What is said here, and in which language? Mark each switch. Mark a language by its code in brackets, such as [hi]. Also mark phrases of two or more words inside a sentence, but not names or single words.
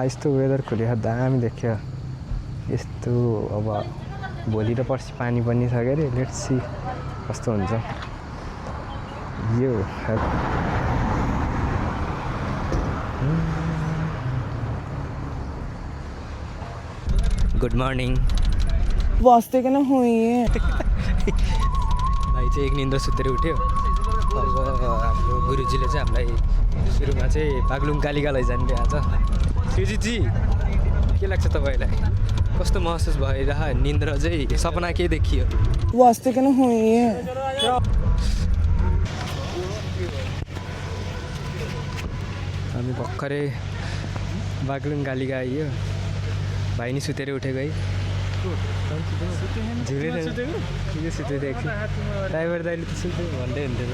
[ne] यस्तो वेदर खुलेको दामी देखियो। यस्तो अब भोलि र पर्सि पानी पर्ने छ के अरे। [en] let's see [ne] कस्तो हुन्छ यो। [en] good morning. [hi] वास्ते के ना हुई है। [ne] भाइ चाहिँ एक निन्द्रा सुतेर उठ्यो। अब हाम्रो गुरुजीले चाहिँ हामीलाई सुरुमा चाहिँ बागलुङ कालिका लैजानु भयो आज। सुजितजी के लाग्छ तपाईँलाई? कस्तो महसुस भइरह? निन्द्रा चाहिँ सपना के देखियो? [hi] वास्ते के ना हुई है। [ne] हामी भर्खरै बागलुङ कालिका आइयो। भाइ नि सुतेर उठेको है। झुलेर सुतेको ड्राइभर दाइले त सुत्यो भन्दै हुन्थ्यो।